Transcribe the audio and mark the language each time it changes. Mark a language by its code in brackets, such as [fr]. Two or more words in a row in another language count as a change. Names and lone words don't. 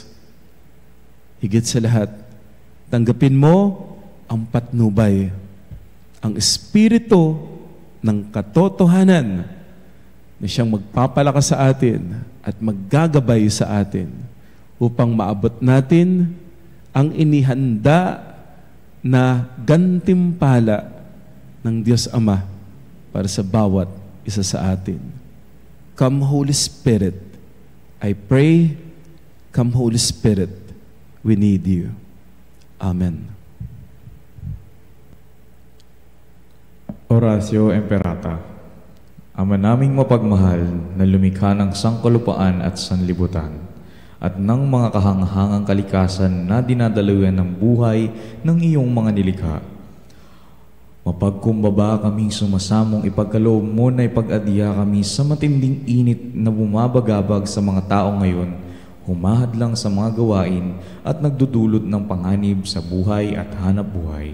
[tl] Higit sa lahat, tanggapin mo ang patnubay, ang espiritu ng katotohanan na siyang magpapalakas sa atin at maggagabay sa atin upang maabot natin ang inihanda na gantimpala ng Diyos Ama para sa bawat isa sa atin. [en] Come Holy Spirit, I pray, come Holy Spirit, we need you. Amen. [la] Oratio Imperata. [tl] Ama naming mapagmahal na lumikha ng sangkalupaan at sanlibutan at ng mga kahanghangang kalikasan na dinadaluyan ng buhay ng iyong mga nilikha. Mapagkumbaba kaming sumasamong ipagkaloob mo na ipag-adya kami sa matinding init na bumabagabag sa mga tao ngayon, humahad lang sa mga gawain at nagdudulot ng panganib sa buhay at hanap buhay.